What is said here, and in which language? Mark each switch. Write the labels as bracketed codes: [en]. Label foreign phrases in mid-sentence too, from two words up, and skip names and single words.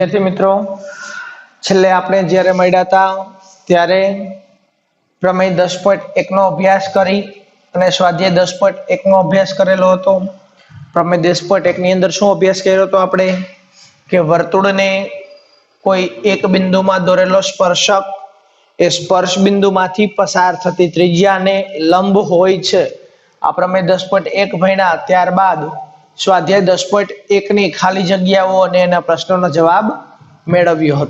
[gu] વિદ્યાર્થી મિત્રો, છેલ્લે આપણે જ્યારે મળ્યા હતા ત્યારે પ્રમેય 10.1 નો અભ્યાસ કરી અને સ્વાધ્યાય 10.1 નો અભ્યાસ કરેલો હતો। प्रमेय 10.1 ની અંદર શું અભ્યાસ કર્યો હતો આપણે કે વર્તુળને કોઈ એક બિંદુમાં દોરેલો સ્પર્શક એ સ્પર્શ બિંદુમાંથી પસાર થતી ત્રિજ્યાને લંબ હોય છે। આ પ્રમેય 10.1 ભણ્યા ત્યારબાદ स्वाध्याय 10.1 ની ખાલી જગ્યાઓ અને એના પ્રશ્નોનો જવાબ મેળવ્યો હતો।